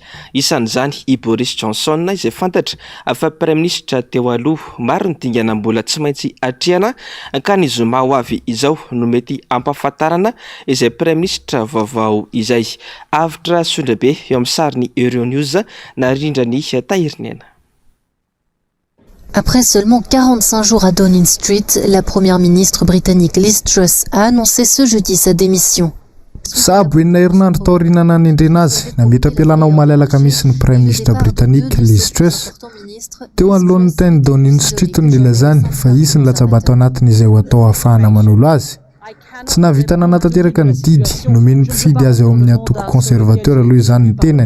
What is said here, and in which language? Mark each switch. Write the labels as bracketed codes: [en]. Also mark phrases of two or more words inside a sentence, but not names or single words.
[mg] Isan'izany i Boris Johnson izay fantatra fa [fr] Premier ministre [mg] teo aloha maro ny dingana mbola tsy maintsy atrehana ka ny zoma ho avy izao no mety ampahafantarana izay [fr] Premier ministre [mg] vaovao izay. Avitra sondrabe eo amin'ny sariny Euronews na rindrany [fr] Après seulement 45 jours à Downing Street, la première ministre britannique Liz Truss a annoncé ce jeudi sa démission. [mg] Sabo enina herinandro tao aoriana nendrena azy nametra-pialana omaly alakamisy ny [fr] Prime Ministre [mg] britannique Liz Truss. Teo anoloan'ny teny Downing Street no nilazany fa izy ny latsabato anatin'izay ho atao ahafahana manolo azy. Tsy navita nanatanteraka ny didy nomeny mpifidy azy ao amin'ny atoko conservateur aloha izany ny tenany.